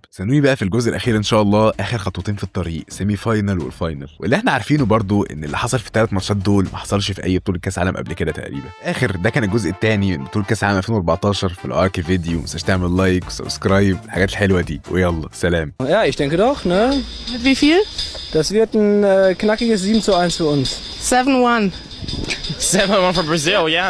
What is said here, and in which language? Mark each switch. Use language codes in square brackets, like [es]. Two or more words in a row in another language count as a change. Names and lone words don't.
[ar] استنوني بقى في الجزء الاخير ان شاء الله، اخر خطوتين في الطريق، [en] semi final [ar] والفاينل. واللي احنا عارفينه برضو ان اللي حصل في الثلاث ماتشات دول ما حصلش في اي بطوله كاس عالم قبل كده تقريبا. اخر ده كان الجزء الثاني من بطوله كاس عالم 2014. في الارك فيديو ما تنساش تعمل لايك وسبسكرايب الحاجات الحلوه دي، ويلا سلام. [de] Ja, ich denke doch, ne? Mit wie viel? Das wird ein knackiges 7:1 für uns. 7-1. [en] 7-1 for Brazil, yeah.